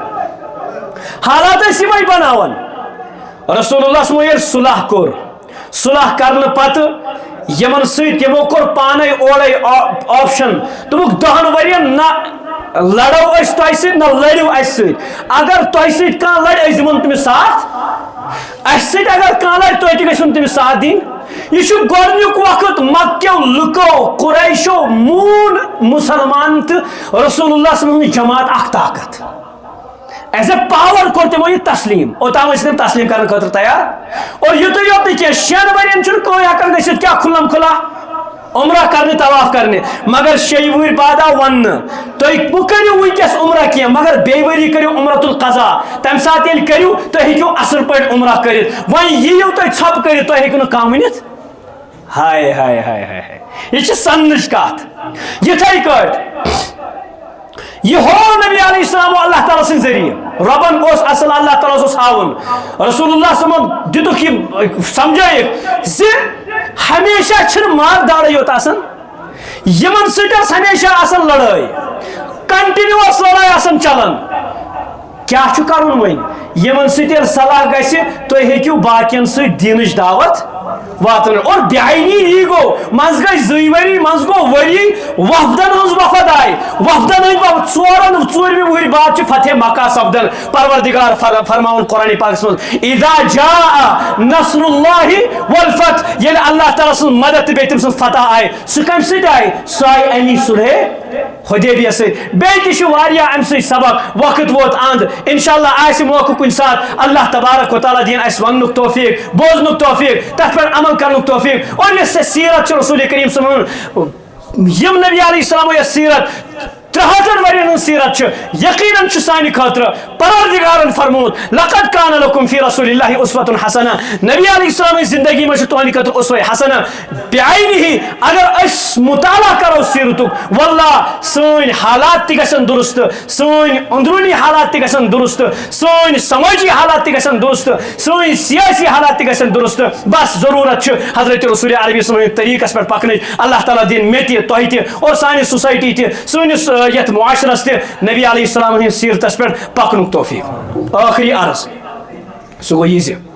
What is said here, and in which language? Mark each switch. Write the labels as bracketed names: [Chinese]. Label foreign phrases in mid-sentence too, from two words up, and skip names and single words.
[Kashmiri] حالات ٲسۍ یِمے بناوان رسول اللہ ییٚلہِ صلح کوٚر صلح کرنہٕ پتہٕ یمن سۭتۍ یمو کوٚر پانے اورے آپشن دوٚپُکھ 10 ؤرین نہ لڑو أسۍ تۄہہِ سۭتۍ نہ لڑِو اسہِ سۭتۍ اگر تۄہہِ سۭتۍ کانٛہہ لڑِ أسۍ دِمون تٔمِس ساتھ اسہِ سۭتۍ اگر کانٛہہ لڑِ تُہۍ تہِ گٔژھِو تٔمِس ساتھ دِنۍ یہ چھُ گۄڈنیُک وقت مکیو لُکو قریشو مون مسلمان تہٕ رسول اللہ [Arabic] صلی اللہ علیہ وسلم [Kashmiri] جماعت اکھ طاقت [English] as a power [Kashmiri] کوٚر تِمو یہِ تسلیٖم اوٚتام ٲسۍ تِم تسلیٖم کرنہٕ خٲطرٕ تیار اور یُتُے یوت نہٕ کینٛہہ 6 ؤرین چھُنہٕ کٕہٕنۍ ہٮ۪کان گٔژھِتھ کیٛاہ کھُلم کھُلا عمرہ کرنہِ طواف کرنہِ مگر 6 وٕہٕرۍ بعد آو وننہٕ تُہۍ مہٕ کٔرِو وٕنکیٚس عمرہ کینٛہہ مگر بیٚیہِ ؤری کٔرِو عمرۃ القضا تمہِ ساتہٕ ییٚلہِ کٔرِو تُہۍ ہیٚکِو اصل پٲٹھۍ عمرہ کٔرِتھ وۄنۍ یِیِو تُہۍ ژھۄپہٕ کٔرِتھ تُہۍ ہیٚکِو نہٕ کانٛہہ ؤنِتھ ہاے ہاے ہاے ہاے ہاے یہ چھِ سننٕچ کتھ یِتھے کٲٹھۍ یہ ہو نبی علیہ السلام اللہ تعالیٰ سٕنٛدِ ذٔریعہٕ رۄبن اوس اصل اللہ تعالیٰ اوس ہاوُن رسول اللہ صلی دِتُکھ یہِ سمجھٲیِکھ زِ ہمیشہ چھنہٕ مار دارٕے یوت آسان یمن سۭتۍ ٲس ہمیشہ آسان لڑٲے کنٹِنیوس لڑٲے آسان چلان کیٛاہ چھُ کرُن وۄنۍ یمن سۭتۍ ییٚلہِ صلاح گژھِ تُہۍ ہیٚکِو باقین سۭتۍ دیٖنٕچ دعوت واتن اور بیاینی یی گوٚو منٛز گٔے 2 ؤری منٛز گوٚو ؤری وفدن ہٕنٛز وفد آیہِ وفدن ہٕنٛدۍ 4 وٕہٕرۍ بعد چھُ فتح مکہ سپدان پروردگار فرماوُن قرآنِ پاکس منٛز [Arabic] اذا جاء نصر اللہ والفتح [Kashmiri] ییٚلہِ اللہ تعالیٰ سٕنٛز مدد تہٕ بیٚیہِ تٔمۍ سٕنٛز فتح آیہِ سُہ کمہِ سۭتۍ آیہِ سُہ آیہِ امی صلحے حدیبیہ سۭتۍ بیٚیہِ تہِ چھُ واریاہ امہِ سۭتۍ سبق وقت ووت اند انشاءاللہ آسہِ موقعہٕ کُنہِ ساتہٕ [Arabic] اللہ تبارک و تعالیٰ [Kashmiri] دِیِن اَسہِ وننُک توفیٖق بوزنُک توفیٖق تتھ پٮ۪ٹھ عمل کرنُک توفیٖق اور یۄس سۄ سیرت چھِ رسول کریم [Arabic] صلی اللہ علیہ وسلم [Kashmiri] یم نبی [Arabic] علیہ السلام [Kashmiri] یۄس سیرت 300 ؤرین ہٕنٛز سیرت چھِ یقیناً چھُ سانہِ خٲطرٕ پروردگارن فرمومُت [Arabic] لقد کان لکم فی رسول اللہ اسوۃ حسنہ [Kashmiri] نبی علیہ السلامٕچ زندگی منٛز چھُ تُہنٛدِ خٲطرٕ اسوہ حسنہ بعینہِ اگر أسۍ مطالعہ کرو سیرتُک واللہ سٲنۍ حالات تہِ گژھن درست سٲنۍ أنٛدروٗنی حالات تہِ گژھن درست سٲنۍ سمٲجی حالات تہِ گژھن درست سٲنۍ سیاسی حالات تہِ گژھن درست بس ضروٗرت چھِ حضرت رسول عربی سٕنٛدِ طریٖقس پٮ۪ٹھ پکنٕچ اللہ تعالیٰ دِن مےٚ تہِ تۄہہِ تہِ اور سانہِ سوسایٹی تہِ سٲنِس یتھ معاشرس تہِ نبی علیہ السلام ہٕنٛدِس سیرتس پٮ۪ٹھ پکنُک توفیٖق ٲخری عرض سُہ گوٚو یہِ زِ